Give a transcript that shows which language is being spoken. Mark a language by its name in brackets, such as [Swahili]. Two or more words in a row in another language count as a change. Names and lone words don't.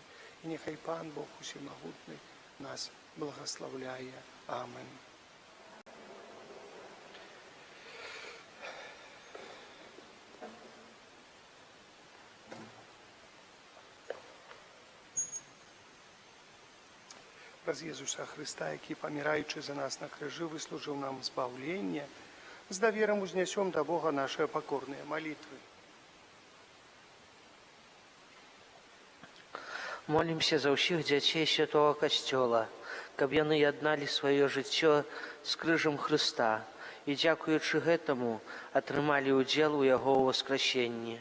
[Belarusian] І няхай Пан Бог усемагутны нас благословляе. Амин. [Ukrainian] Праз Єзуса Христа, який, помираючи за нас на крижі, вислужив нам збавлення, з довіром узнесем до Бога наші покорні молитви. [Belarusian] Молімся за ўсіх дзяцей Святого Касцёла, каб яны ядналі сваё жыццё з крыжам Хрыста і, дзякуючы гэтаму, атрымалі ўдзел у Яго ўваскрасенні.